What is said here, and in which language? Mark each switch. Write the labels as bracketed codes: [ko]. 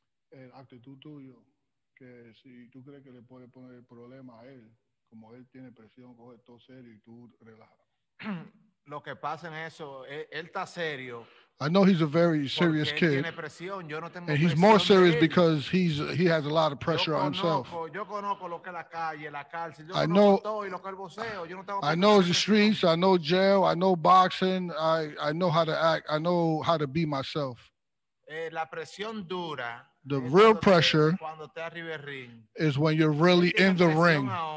[es] El actitud tuyo, que si tú crees que le puede poner el problema a él, como él tiene presión, coge todo serio y tú relajas. Lo que pasa en eso, él está serio. [en] I know he's a very serious kid, [es] Presión, yo no tengo [en] and he's more serious because he has a lot of pressure on himself. [es] Yo conozco lo que es la calle, la cárcel. [en] I know [es] todo y lo que es el boxeo. Yo no tengo [en] I know the streets, I know jail, I know boxing, I know how to act, I know how to be myself. [es] La presión dura. [en] The real pressure is when you're really in the ring.